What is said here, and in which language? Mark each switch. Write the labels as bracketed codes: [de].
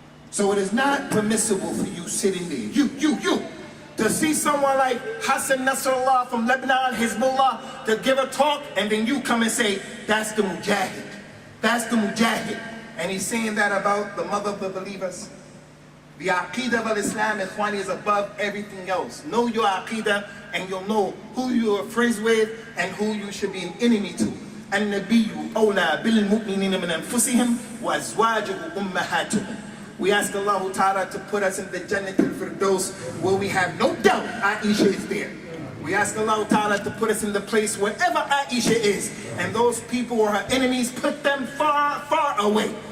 [en] So it is not permissible for you sitting there, you, to see someone like Hassan Nasrallah from Lebanon, Hezbollah, to give a talk, and then you come and say, that's the Mujahid. That's the Mujahid. And he's saying that about the mother of the believers. The Aqidah of Islam, Ikhwani, is above everything else. Know your Aqidah, and you'll know who you are friends with and who you should be an enemy to. [ar] النبي أولى بالمؤمنين من أنفسهم وأزواجه أمهاتهم. [en] We ask Allah Ta'ala to put us in the Jannah al-Firdaus where we have no doubt Aaisha is there. We ask Allah Ta'ala to put us in the place wherever Aaisha is, and those people who are her enemies, put them far, far away.